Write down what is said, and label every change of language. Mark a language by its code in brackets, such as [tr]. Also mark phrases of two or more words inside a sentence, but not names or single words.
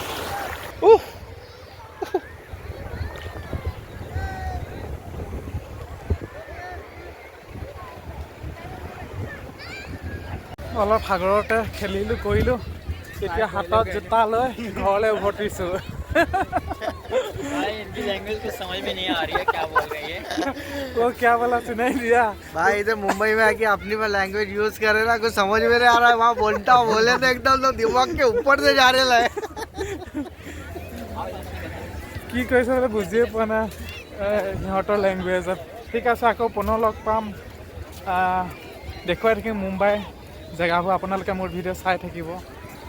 [as] অলপ সাগৰতে খেলিলোঁ কৰিলোঁ, এতিয়া হাতত জোতা লৈ ঘৰলৈ উভতিছোঁ। [hi] भाई इनकी लैंग्वेज कुछ समझ में नहीं आ रही है, क्या बोल रही है? वो क्या बोला सुनाई दिया? भाई इधर मुंबई में आके अपनी लैंग्वेज यूज करे ना, कुछ समझ में नहीं आ रहा है। वहाँ बोलता बोले तो एकदम तो दिमाग के ऊपर से जा रहे है। [as] কি কৈছে বোলে বুজিয়ে পোৱা নাই সিহঁতৰ লেংগুৱেজত। ঠিক আছে, আকৌ পুনৰ লগ পাম, দেখুৱাই থাকিম মুম্বাই জেগাবোৰ, আপোনালোকে মোৰ ভিডিঅ' চাই থাকিব।